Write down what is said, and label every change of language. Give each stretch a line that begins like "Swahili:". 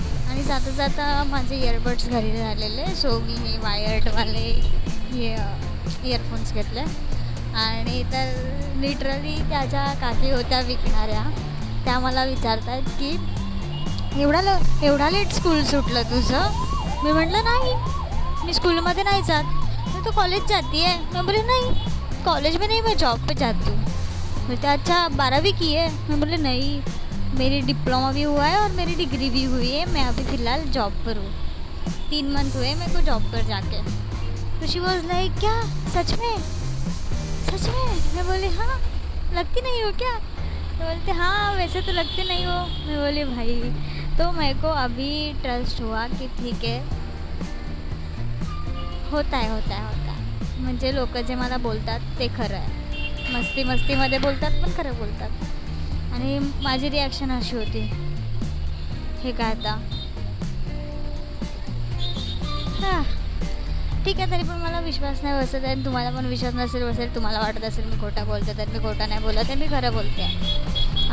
Marathi: आणि जाता जाता माझे इयरबड्स घरी राहिलेले, सो मी हे वायर्डवाले हे इयरफोन्स घेतले. आणि तर लिटरली त्याच्या काकी होत्या विकणाऱ्या, त्या मला विचारतात की एवढा लेट स्कूल सुटलं तुझं? मी म्हटलं नाही, मी स्कूलमध्ये नहीं जात.
Hindi: मैं तो कॉलेज जाती है. मैं बोले नहीं, कॉलेज में नहीं, मैं जॉब पे जाती हूँ. बोलते अच्छा 12वीं की है? मैं बोले नहीं, मेरी डिप्लोमा भी हुआ है और मेरी डिग्री भी हुई है. मैं अभी फ़िलहाल जॉब पर हूँ, 3 मंथ हुए मेरे को जॉब पर जाके. तो
English: she was like
Hindi: क्या सच में? मैं बोली हाँ, लगती नहीं हो क्या? तो बोलते हाँ वैसे तो लगते नहीं हो. मैं बोली भाई, तो मेरे को अभी ट्रस्ट हुआ कि ठीक है, होता है.
Marathi: म्हणजे लोक जे मला बोलतात ते खरं आहे. मस्तीमध्ये बोलतात पण खरं बोलतात. आणि माझी रिॲक्शन अशी होती, हे काय आता ठीक आहे. तरी पण मला विश्वास नाही बसत आहे, तुम्हाला पण विश्वास नसेल बसेल. तुम्हाला वाटत असेल मी खोटा बोलते, तर मी खोटा नाही बोलत आहे, मी खरं बोलते.